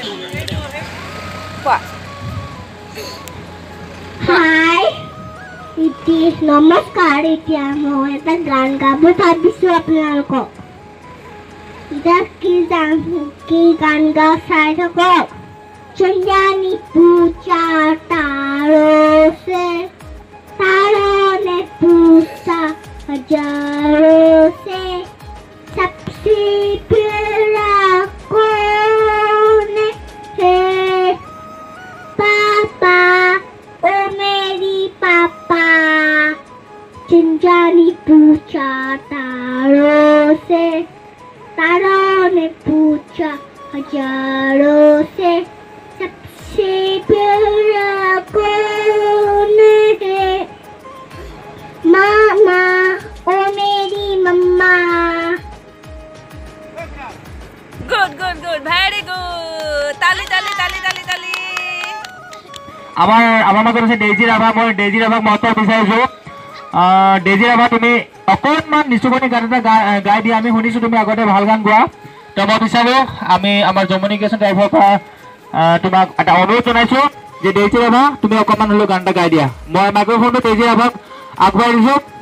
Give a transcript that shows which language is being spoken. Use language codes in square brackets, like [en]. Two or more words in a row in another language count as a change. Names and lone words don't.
[as] কোৱা হাই ইতি নমস্কাৰ এতিয়া মই এটা গান গাব ভাবিছোঁ আপোনালোকক এতিয়া কি গান গাওঁ চাই থাকক [hi] चंद्रानी पूछा तारों से तारों ने पूछा हजारों से सबसे प्यारा कौन है पापा ओ मेरी पापा चंद्रानी पूछा तारों से तारों ने पूछा हजारों से सबसे प्यारा कौन है मामा ओ मेरी मम्मा [en] good good good very good [as] তালি তালি তালি তালি তালি আমাৰ মাজত আছে ডেজি ৰাভা মই ডেজি ৰাভাক মহত্ব বিচাৰিছোঁ ডেজি ৰাভা তুমি অকণমান নিচুকনি গান এটা গাই দিয়া আমি শুনিছোঁ তুমি আগতে ভাল গান গোৱা তো মই বিচাৰোঁ আমি আমাৰ জমনিকেশ্যন ড্ৰাইভৰ পৰা তোমাক এটা অনুৰোধ জনাইছোঁ যে ডেজি ৰাভা তুমি অকণমান হ'লেও গান এটা গাই দিয়া মই মাইক্ৰফোনটো ডেজি ৰাভাক আগবঢ়াই দিছোঁ